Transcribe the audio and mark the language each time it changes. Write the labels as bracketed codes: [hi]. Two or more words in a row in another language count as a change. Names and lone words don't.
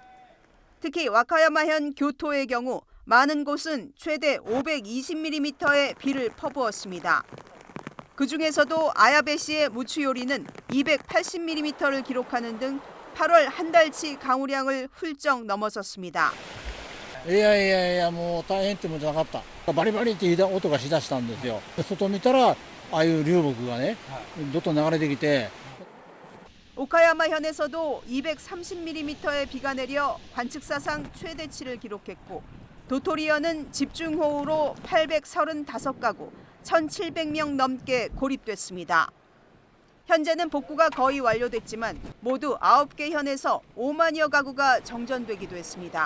[ko] 특히 와카야마현 교토의 경우 많은 곳은 최대 520mm의 비를 퍼부었습니다. 그중에서도 아야베시의 무츠요리는 280mm를 기록하는 등 8월 한 달치 강우량을 훌쩍 넘어섰습니다. [ja] いやもう大変ってもんじゃなかった。バリバリって音がしだしたんですよ。外見たらああいう流木がねどっと流れてきて [ko] 오카야마현에서도 230mm의 비가 내려 관측사상 최대치를 기록했고 도토리현은 집중호우로 835가구 1,700명 넘게 고립됐습니다. 현재는 복구가 거의 완료됐지만 모두 9개 현에서 5만여 가구가 정전되기도 했습니다.